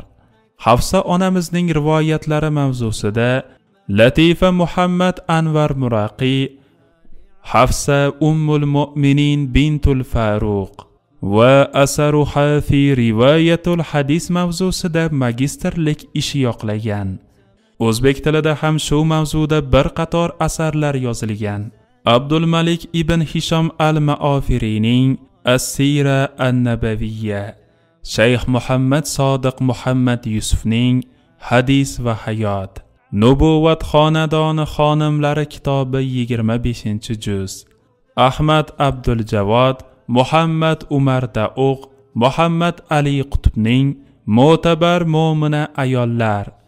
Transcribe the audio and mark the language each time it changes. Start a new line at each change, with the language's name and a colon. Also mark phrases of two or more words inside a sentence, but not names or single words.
Uzbek: Hafsa onamizning rivoyatlari mavzusida Latifa Muhammad Anvar Muraqi, Hafsa Ummul Mu'minin bintul Faruq va asaruha fi rivoyatul hadis mavzusida magistrlik ishi yoqlagan. O'zbek tilida ham shu mavzuda bir qator asarlar yozilgan. Abdul Malik ibn Hisham al-Maofiriyning As-Sira an-Nabaviyya, Shayx Muhammad Sodiq Muhammad Yusufning Hadis va hayot, Nubuvat xonadoni xonimlari kitobi 25-juz, Ahmad Abdul Javod, Muhammad Umar Dauq, Muhammad Ali Qutbning Mo'tabar mo'mina ayollar,